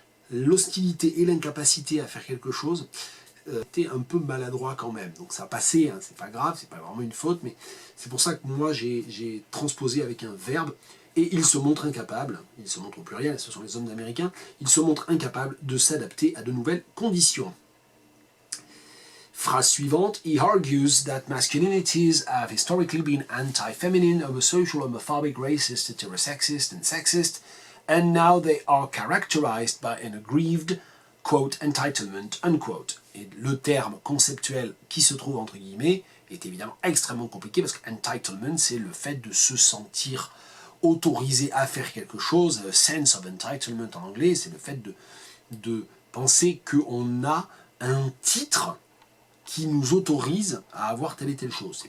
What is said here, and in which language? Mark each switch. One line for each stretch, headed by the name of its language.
French: l'hostilité et l'incapacité à faire quelque chose, était un peu maladroit quand même, donc ça a passé, hein, c'est pas grave, c'est pas vraiment une faute, mais c'est pour ça que moi j'ai transposé avec un verbe, et il se montre incapable, il se montre au pluriel, ce sont les hommes américains, il se montre incapable de s'adapter à de nouvelles conditions. Phrase suivante,
English: he argues that masculinities have historically been anti-feminine, homosocial, homophobic, racist, heterosexist, and sexist, and now they are characterized by an aggrieved, quote, entitlement, unquote.
French: Et le terme conceptuel qui se trouve entre guillemets est évidemment extrêmement compliqué parce que entitlement, c'est le fait de se sentir autorisé à faire quelque chose,
English: sense of entitlement
French: en anglais, c'est le fait de penser qu'on a un titre qui nous autorise à avoir telle et telle chose.